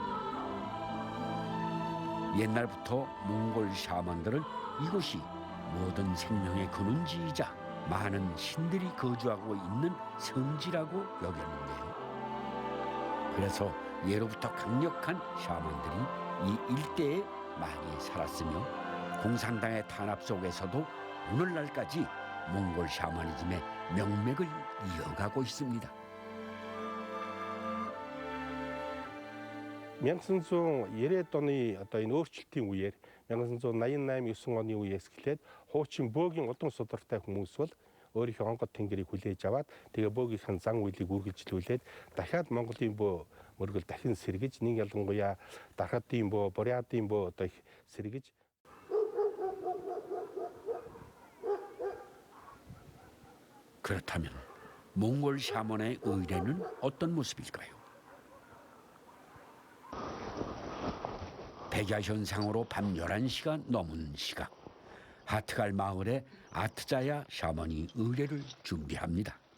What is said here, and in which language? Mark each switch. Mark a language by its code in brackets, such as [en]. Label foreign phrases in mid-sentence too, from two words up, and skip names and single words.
[ko] 옛날부터 몽골 샤먼들은 이곳이 모든 생명의 근원지이자 많은 신들이 거주하고 있는 성지라고 여겼는데요. 그래서 예로부터 강력한 샤먼들이 이 일대에 많이 살았으며 공산당의 탄압 속에서도 오늘날까지 몽골 샤머니즘의 명맥을 이어가고 있습니다. [mn] Мянган 90-ад оны одоо энэ өөрчлөлтийн үеэр 1988-9 оны үеэс эхлээд хуучин бөөгийн удам судартай хүмүүс бол өөрийнхөө онгод тэнгэрийг хүлээж аваад тэгээ бөөгийнхэн зан үйлийг үргэлжлүүлээд дахиад Монголын бөө мөргөл дахин сэргэж нэг ялангуяа Дархадын бөө, Бурятын бөө одоо их сэргэж [ko] 그렇다면 몽골 샤먼의 의례는 어떤 모습일까요? 백야 현상으로 밤 11시가 넘은 시각, 하트갈 마을에 아트자야 샤먼이 의례를 준비합니다.